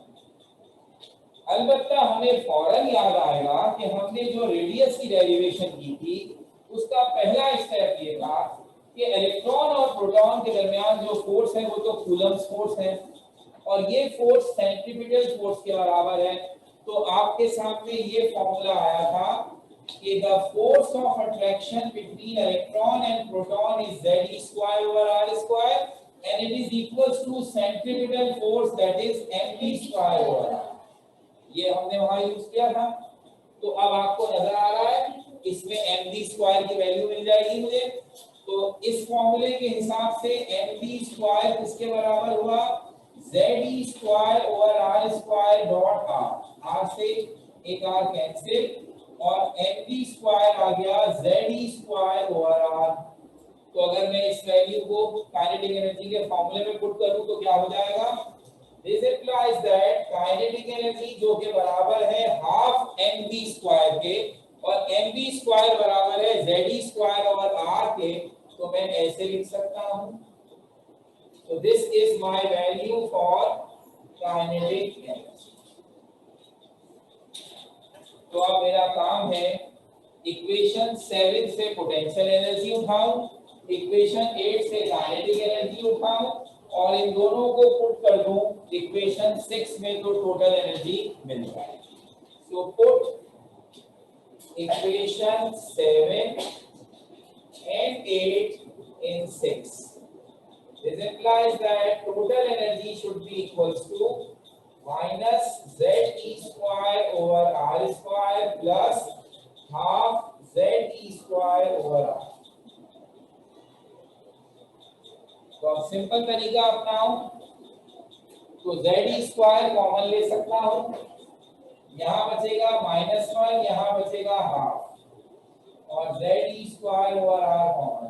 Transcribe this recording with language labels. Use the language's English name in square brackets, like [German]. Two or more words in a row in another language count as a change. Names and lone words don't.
[Hindi] अलबत्ता हमें फौरन याद आएगा कि हमने जो रेडियस की डेरिवेशन की थी उसका पहला स्टेप ये था कि इलेक्ट्रॉन और प्रोटॉन के दरमियान जो फोर्स है वो तो [English] Coulomb's force [Hindi] है, और ये फोर्स [English] centripetal force [Hindi] के बराबर है। तो आपके सामने ये फॉर्मूला आया था कि [English] the force of attraction between electron and proton is ZE² over R² and it is equals to centripetal force that is mv² over R। [Hindi] ये हमने वहां यूज किया था। तो अब आपको नजर आ रहा है इसमें mv² की वैल्यू मिल जाएगी मुझे। तो इस फॉर्मूले के हिसाब से mv² किसके बराबर हुआ? [English] ZE² over R² डॉट R। [Hindi] R से एक R कैंसिल, और mv² आ गया [English] ZE² over R। [Hindi] तो अगर मैं इस वैल्यू को [English] kinetic energy [Hindi] के फॉर्मूले में पुट करूं तो क्या हो जाएगा? [English] This implies that kinetic energy [Hindi] जो के बराबर है हाफ mv² के, और mv² बराबर है [English] ZE² over R [Hindi] के, तो मैं ऐसे लिख सकता हूं। [English] तो this is my value for kinetic energy. [Hindi] तो अब मेरा काम है इक्वेशन 7 से [English] potential energy [Hindi] उठाऊं, इक्वेशन 8 से [English] kinetic energy [Hindi] उठाऊं, और इन दोनों को पुट कर दूं इक्वेशन 6 में, तो [English] total energy [Hindi] मिल जाए। [English] so put equation 7 and 8 in 6. This implies that total energy should be equals to minus ZE² over R² plus half ZE² over R। [Hindi] तो अब सिंपल तरीका अपनाऊं तो z² कॉमन ले सकता हूं, यहाँ बचेगा -1, यहाँ बचेगा हाफ और z² ओवर r कॉमन।